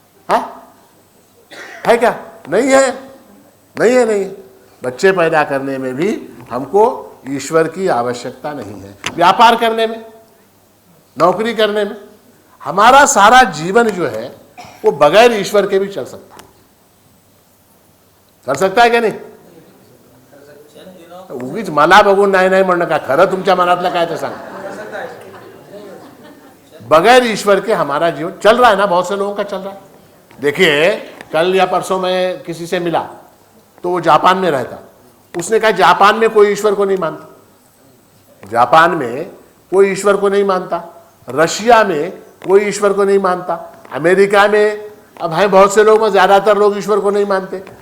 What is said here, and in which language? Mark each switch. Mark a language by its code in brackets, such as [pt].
[hi] हाँ, है क्या? नहीं है, नहीं है, नहीं है। बच्चे पैदा करने में भी हमको ईश्वर की आवश्यकता नहीं है। व्यापार करने में, नौकरी करने में, हमारा सारा जीवन जो है वो बगैर ईश्वर के भी चल सकता है। कर सकता है क्या? नहीं। [mr] उगीच मला बघून नाही नाही म्हणणं का, खरं तुमच्या मनातलं काय ते सांग। [hi] बगैर ईश्वर के हमारा जीवन चल रहा है ना, बहुत से लोगों का चल रहा है। देखिए, कल या परसों मैं किसी से मिला तो वो जापान में रहता, उसने कहा जापान में कोई ईश्वर को नहीं मानता, जापान में कोई ईश्वर को नहीं मानता, रशिया में कोई ईश्वर को नहीं मानता, अमेरिका में अब है बहुत से लोग, ज्यादातर लोग ईश्वर को नहीं मानते।